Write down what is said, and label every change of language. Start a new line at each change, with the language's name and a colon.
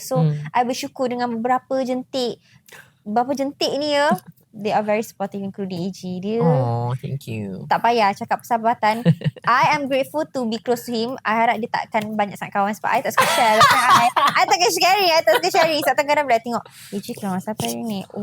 Malay: So I bersyukur dengan beberapa jentik ni ya.
English: They are very supportive, including AG.
Malay: Dia
English: thank you.
Malay: tak payah cakap persahabatan.
English: I am grateful to be close to him.
Malay: I harap dia takkan banyak sangat kawan sebab I tak suka share. I takkan sharing. Sebab kadang-kadang boleh tengok AG keluar siapa hari ni.